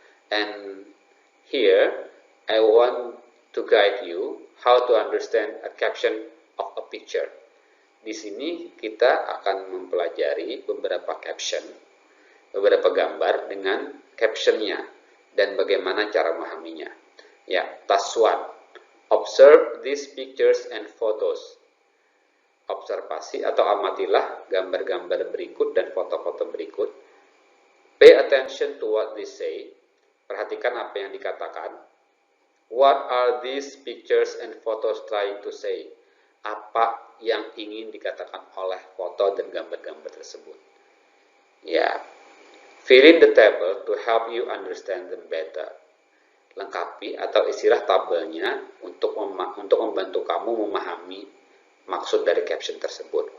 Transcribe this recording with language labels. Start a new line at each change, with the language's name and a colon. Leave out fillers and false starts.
English: And here I want to guide you how to understand a caption of a picture.
Indonesian: Di sini kita akan mempelajari beberapa caption, beberapa gambar dengan captionnya dan bagaimana cara memahaminya.
English: Ya, task 1. Observe these pictures and photos.
Indonesian: Observasi atau amatilah gambar-gambar berikut dan foto-foto berikut.
English: Pay attention to what they say.
Indonesian: Perhatikan apa yang dikatakan.
English: What are these pictures and photos trying to say?
Indonesian: Apa yang ingin dikatakan oleh foto dan gambar-gambar tersebut?
English: Ya, fill in the table to help you understand them better.
Indonesian: Lengkapi atau isilah tabelnya untuk membantu kamu memahami maksud dari caption tersebut.